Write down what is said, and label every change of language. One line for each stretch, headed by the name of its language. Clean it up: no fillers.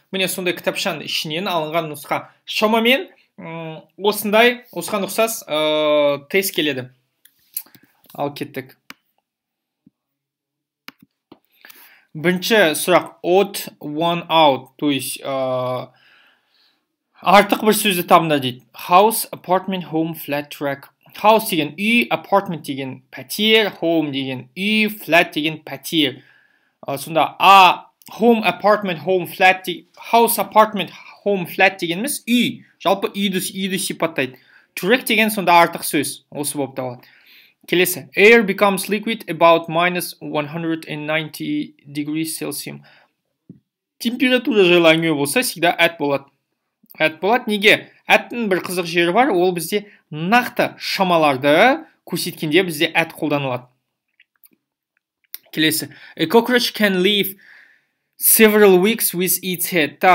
Kazakh: Міне сондай кітапшаның ішінен алынған нұсқа. Шамамен осыған ұқсас тест келеді. Ал кеттік. Бірінші сұрақ
English: odd one out,
Russian: то есть
Kazakh: артық бір сөзді табыңдар дейді.
English: House, apartment, home, flat, track.
Kazakh: House деген үй, apartment деген пәтер, home деген үй, flat деген пәтер. Сонда home, apartment, home, flat, house, apartment, home, flat дегеніміз үй. Жалпы үйді сипаттайды. Track деген сонда артық сөз. Осы болып табылады. Келесі.
English: Air becomes liquid about minus 190 degrees Celsius.
Kazakh: Температура жайлы әңгіме болса,
Russian: всегда
Kazakh: at болады. At болады. Неге? At'тің бір қызық жері бар, ол бізде нақты шамаларды көрсеткенде бізде at қолданылады. Келесі.
English: A cockroach can live several weeks with its head.